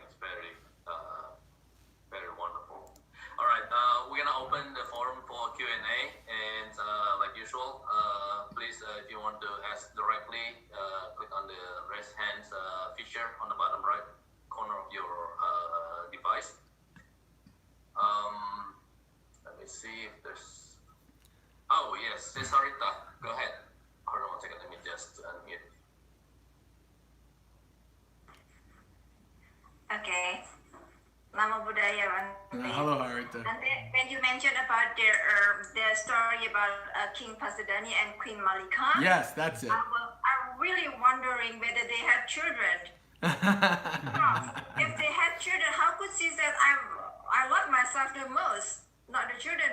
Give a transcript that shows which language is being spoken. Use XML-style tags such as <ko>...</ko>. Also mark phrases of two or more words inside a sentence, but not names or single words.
<en>It's very very wonderful. All right, we're gonna open the forum for Q&A, and like usual, please, if you want to ask directly, click on the raise hands feature on the bottom right corner of your device. Let me see if there's. Oh yes, Sarita, go ahead. Hold on one second. Let me just unmute. Okay.</en> <pi>Namo Buddhaya, Bante.</pi> <en>Hello, Harita. Bante, when you mentioned about the story about King Pasidani and Queen Malika, Yes, that's it. I'm really wondering whether they had children. If they had children, how could she say I love myself the most, not the children?</en>